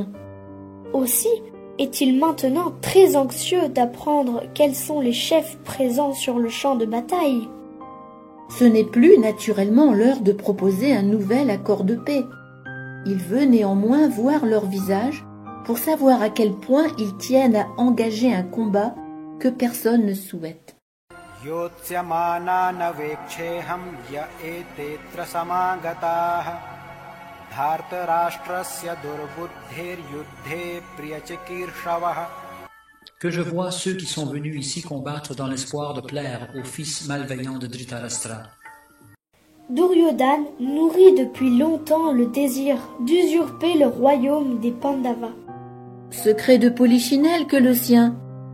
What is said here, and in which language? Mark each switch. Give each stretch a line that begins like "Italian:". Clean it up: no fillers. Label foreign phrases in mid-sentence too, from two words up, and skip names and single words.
French: Aussi est-il maintenant très anxieux d'apprendre quels sont les chefs présents sur le champ de bataille. Ce n'est plus naturellement l'heure de proposer un nouvel accord de paix. Il veut néanmoins voir leur visage pour savoir à quel point ils tiennent à engager un combat que personne ne souhaite.
Sanskrit: योत्स्यमानानवेक्षेऽहं य एतेऽत्र समागताः धार्तराष्ट्रस्य दुर्बुद्धिर्युद्धे प्रियचिकीर्षवः.
French: Que je vois ceux qui sont venus ici combattre dans l'espoir de plaire aux fils malveillants de Dhritarashtra. Duryodhana nourrit depuis longtemps le désir d'usurper le royaume des Pandavas. Secret de polichinelle que le sien.